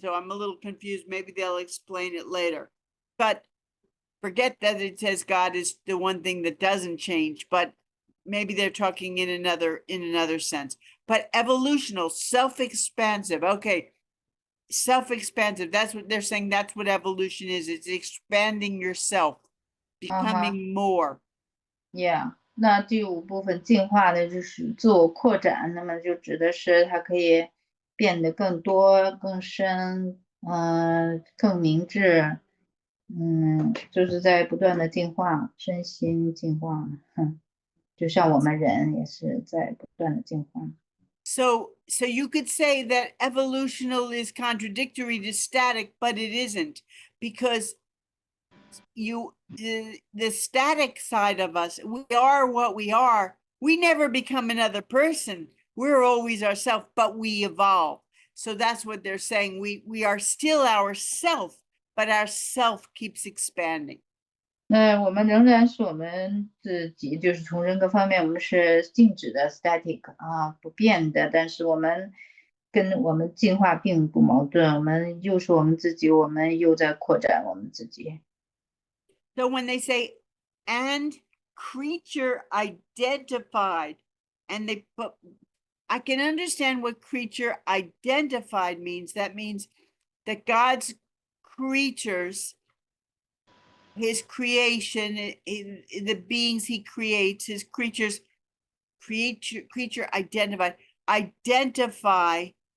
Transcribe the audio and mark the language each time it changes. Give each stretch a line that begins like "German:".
English: So I'm a little confused. Maybe they'll explain it later. But forget that it says God is the one thing that doesn't change, but maybe they're talking in another sense. But evolutional, self-expansive. Okay, self-expansive. That's what they're saying. That's what evolution is. It's expanding yourself, becoming more. Yeah.
Chinese: 那第5部分进化的就是自我扩展，那么就指的是它可以变得更多、更深，更明智。就是在不断的进化，身心进化，就像我们人也是在不断的进化。
English: So you could say that evolutional is contradictory to static, but it isn't, because the static side of us, we are what we are. We never become another person. We're always ourselves, but we evolve. So that's what they're saying. We are still ourself, but our self keeps expanding.
Chinese: 那我们仍然是我们自己，就是从人格方面，我们是静止的 static 啊，不变的。但是我们跟我们进化并不矛盾，我们又是我们自己，我们又在扩展我们自己。
English: So when they say and creature identified, and they put, I can understand what creature identified means. That means that God's creatures, his creation, the beings he creates, his creatures, creature identified, identify.